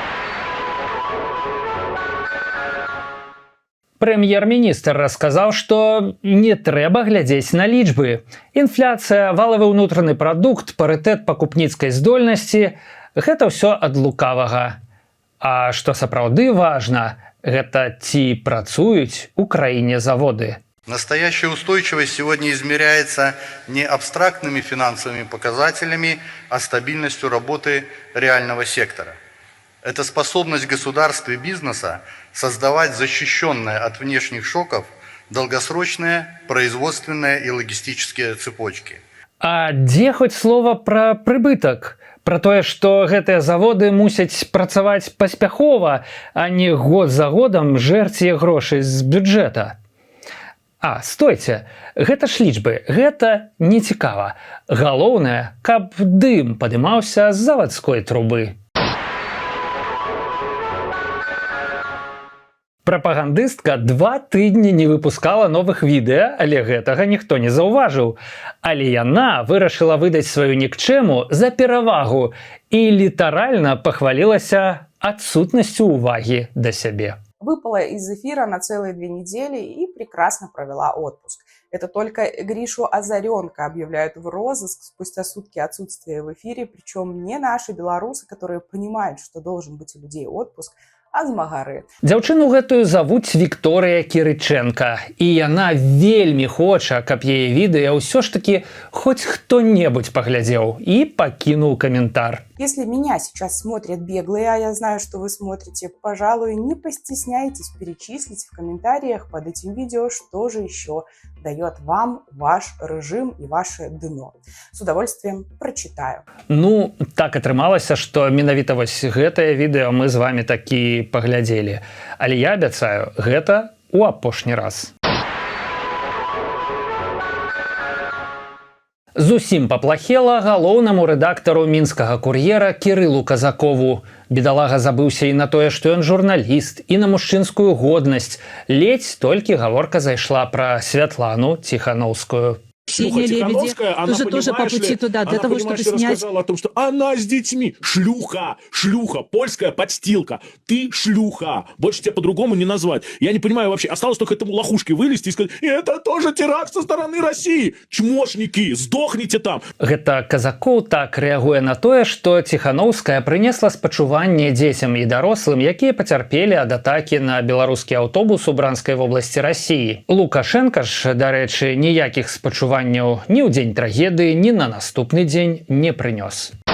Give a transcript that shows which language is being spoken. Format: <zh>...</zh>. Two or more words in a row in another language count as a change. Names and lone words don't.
<be>Прэм'ер-міністр расказаў, што не трэба глядзець на лічбы. Інфляцыя, валавы ўнутраны прадукт, парытэт пакупніцкай здольнасці – гэта ўсё ад лукавага. А што сапраўды важна, гэта ці працуюць у краіне заводы.</be> <ru>Настоящая устойчивость сегодня измеряется не абстрактными финансовыми показателями, а стабильностью работы реального сектора. Это способность государств и бизнеса создавать защищенные от внешних шоков долгосрочные производственные и логистические цепочки.</ru> <be>А дзе хоць слова пра прыбытак? Пра тое, што гэтыя заводы мусяць працаваць паспяхова, а не год за годам жэрці грошай з бюджэта. А, стойце, гэта ж лічбы, гэта не цікава. Галоўнае, каб дым падымаўся з завадской трубы. Прапагандыстка 2 тыдні не выпускала новых відэа, але гэтага ніхто не заўважыў. Але яна вырашыла выдаць сваю нікчэму за перавагу і літаральна пахвалілася адсутнасцю ўвагі да сябе.</be> <ru>Выпала из эфира на целые 2 недели и прекрасно провела отпуск. Это только Гришу Озаренко объявляют в розыск спустя сутки отсутствия в эфире, причем не наши белорусы, которые понимают, что должен быть у людей отпуск, а змагары.</ru> <be>Дзяўчыну гэтую завуць Вікторыя Кірыченка, і яна вельмі хоча, каб яе відэа ўсё ж такі хоць хто-небудзь паглядзеў і пакінуў каментар.</be> <ru>Если меня сейчас смотрят беглые, а я знаю, что вы смотрите, пожалуй, не постесняйтесь перечислить в комментариях под этим видео, что же еще дает вам ваш режим и ваше дно. С удовольствием прочитаю.</ru> <be>Ну, так атрымалася, што менавіта вось гэтае відэо мы з вами такі паглядзелі. Але я абяцаю, гэта ў апошні раз. Зусім паплахела галоўнаму рэдактару мінскага кур'ера Кірылу Казакову. Бедалага забыўся і на тое, што ён журналіст, і на мужчынскую годнасць. Ледзь толькі гаворка зайшла пра Святлану Тихановскую.</be> <ru>Ксения Лебедева тоже по пути туда, для того, чтобы снять... Рассказала о том, что она с детьми. Шлюха, польская подстилка. Ты шлюха. Больше тебя по-другому не назвать. Я не понимаю вообще. Осталось только этому лохушке вылезти и сказать, это тоже теракт со стороны России. Чмошники, сдохните там.</ru> <be>Гэта Казакоў так рэагуе на тое, што Тихановская прынесла спачуванне дзецям і дарослым, якія пацярпелі ад атакі на беларускі аўтобус у Бранскай вобласці Рассіі. Лукашенка ж, дарэчы, ніякіх спачуванняў ні ў дзень трагедыі, ні на наступны дзень не прынёс.</be>